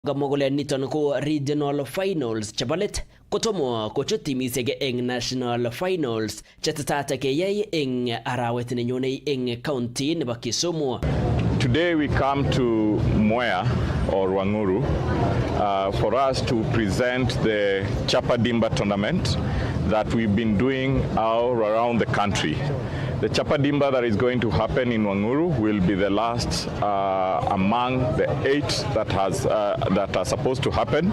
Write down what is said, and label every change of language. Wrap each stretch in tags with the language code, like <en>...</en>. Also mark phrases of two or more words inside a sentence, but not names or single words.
<kln>Gamogole niton ko</kln> <en>regional finals</en> <kln>chabalet kotomo kochut timisiek eng</kln> <en>national finals</en> <kln>chetetat keyai eng arawet nenyone eng county nebo Kisumu.</kln> <en>Today we come to Mwea or Wanguru for us to present the Chapadimba tournament that we've been doing all around the country. The Chapadimba that is going to happen in Wanguru will be the last among the 8 that are supposed to happen.</en>